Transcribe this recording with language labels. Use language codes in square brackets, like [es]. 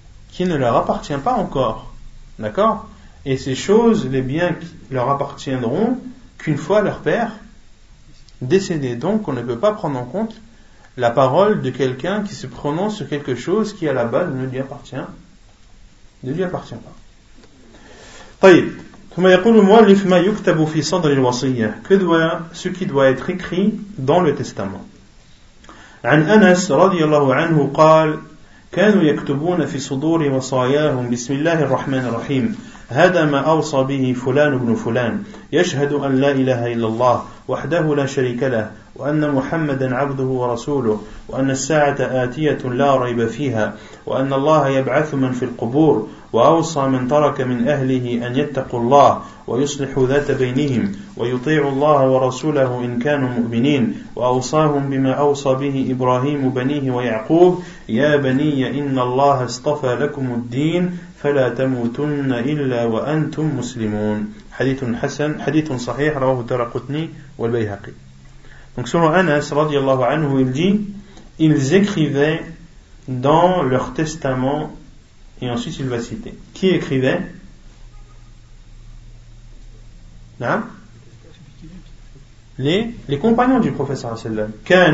[fr] Qui ne leur appartient pas encore. D'accord ? Et ces choses, les biens qui leur appartiendront qu'une fois leur père décédé. Donc on ne peut pas prendre en compte la parole de quelqu'un qui se prononce sur quelque chose qui à la base ne lui appartient pas. Ne lui appartient pas. [ar] طيب, ثم يقول المؤلف ما يكتب في صدر الوصية, [fr] ce qui doit être écrit dans le testament. [ar] عن أنس رضي الله عنه قال كانوا يكتبون في صدور وصاياهم بسم الله الرحمن الرحيم هذا ما أوصى به فلان بن فلان يشهد أن لا إله إلا الله وحده لا شريك له وأن محمدا عبده ورسوله وأن الساعة آتية لا ريب فيها وأن الله يبعث من في القبور وأوصى من ترك من أهله أن يتقوا الله ويصلحوا ذات بينهم ويطيعوا الله ورسوله إن كانوا مؤمنين وأوصاهم بما أوصى به إبراهيم بنيه ويعقوب يا بني إن الله اصطفى لكم الدين فلا تموتن إلا وأنتم مسلمون حديث حسن حديث صحيح رواه الدارقطني والبيهقي. [fr] Donc selon Anas radiallahu anhu, il dit, ils écrivaient dans leur testament, et ensuite il va citer. Qui écrivait? Hein? Les compagnons du prophète sallallahu alayhi wa sallam.